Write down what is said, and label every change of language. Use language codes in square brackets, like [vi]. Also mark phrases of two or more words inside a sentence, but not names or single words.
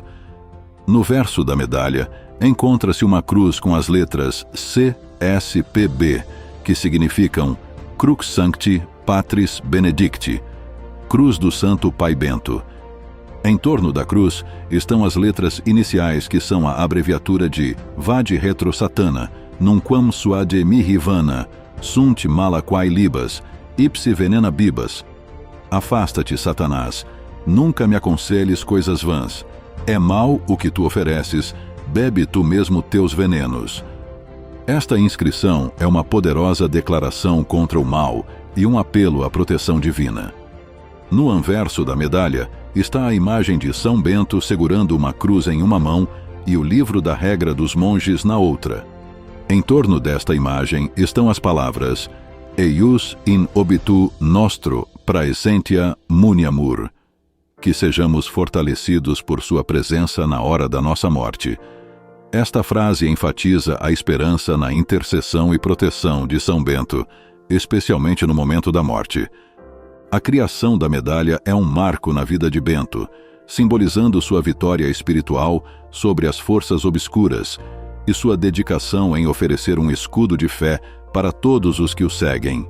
[pt] No verso da medalha, encontra-se uma cruz com as letras CSPB, que significam [la] Crux Sancti Patris Benedicti, [pt] Cruz do Santo Pai Bento. Em torno da cruz estão as letras iniciais que são a abreviatura de [la] Vade Retro Satana, Nunquam Suade Mihi Vana, Sunt Malaquai Libas, Ipsi Venena Bibas. [pt] Afasta-te, Satanás, nunca me aconselhes coisas vãs. É mal o que tu ofereces, bebe tu mesmo teus venenos. Esta inscrição é uma poderosa declaração contra o mal e um apelo à proteção divina. No anverso da medalha está a imagem de São Bento segurando uma cruz em uma mão e o livro da regra dos monges na outra. Em torno desta imagem estão as palavras [la] Eius in obitu nostro praesentia muniamur, [pt] que sejamos fortalecidos por sua presença na hora da nossa morte. Esta frase enfatiza a esperança na intercessão e proteção de São Bento, especialmente no momento da morte. A criação da medalha é um marco na vida de Bento, simbolizando sua vitória espiritual sobre as forças obscuras e sua dedicação em oferecer um escudo de fé para todos os que o seguem.